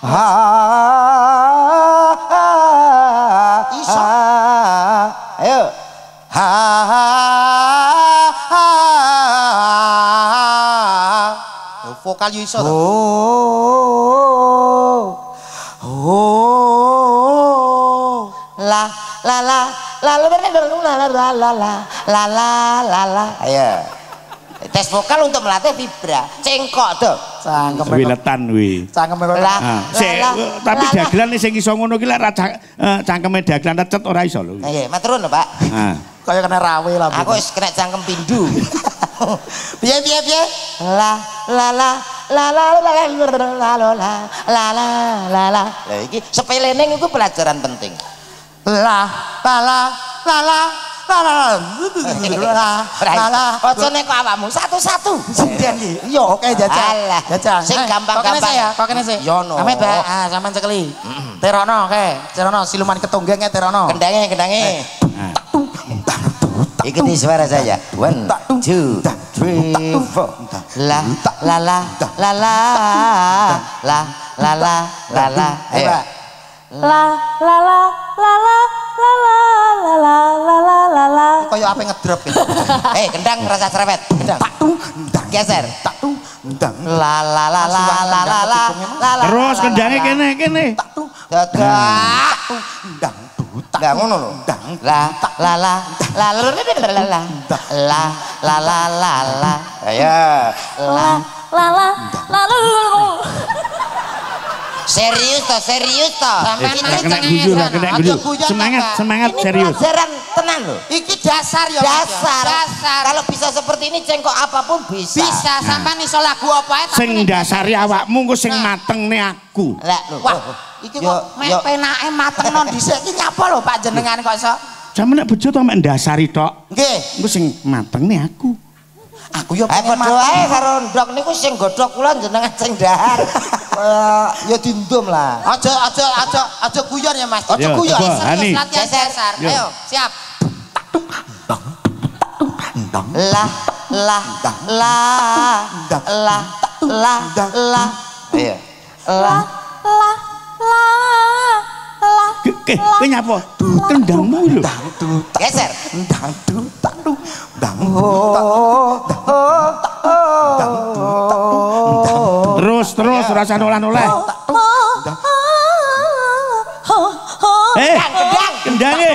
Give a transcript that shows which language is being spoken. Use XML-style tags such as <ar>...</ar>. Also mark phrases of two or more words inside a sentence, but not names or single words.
<jv>iso ayo vokal yo iso la la la la la la la la ayo</jv> <id>tes vokal untuk melatih vibra cengkok tuh</id> <jv>cangkem wiletan wi cangkem tapi dagelan sing iso ngono ki lek cangkeme dagelan recet ora iso lho nggih matur nuwun Pak kaya kena rawe lah aku wis kena cangkem pindu piye la la la la la la la la la la iki sepelene iku pelajaran penting la la la la la ojo nek kok awakmu satu-satu sinden iki yo oke jajal sing gampang-gampang kok kene sih yo no ame sampean cekeli terono terono siluman ketunggenge terono</jv> <id>kendange ikuti suara saya 1 2 3 4 la la la la la la la la la la ayo la la la la la la la la la la la la</id> <jv>kaya ape ngedrop kendang rasa cerewet kendang geser la la la la la la la terus kendange kene gagak enggak ngono lho la la la la la la la la la la ayo la la la la serius toh kena guyu semangat serius pelajaran tenan lho iki dasar ya</jv> <id>dasar kalau bisa seperti ini cengkok apapun bisa</id> <jv>sampean iso lagu apa ae sing dasari awakmu engko sing matengne aku wah iki kok mek penake matengno dhisik iki nyapa lho Pak jenengan kok iso sampe nek bejo to mek ndasari tok nggih engko sing matengne aku yo pengen padha wae karo ndok niku sing godhok kula jenengan sing dahar ya dindum lah aja guyon ya Mas aja guyon latihan dasar ayo siap la la la la la la ayo la la la la kowe nyapa kendangmu lho geser terus rasa oleh kendange</jv>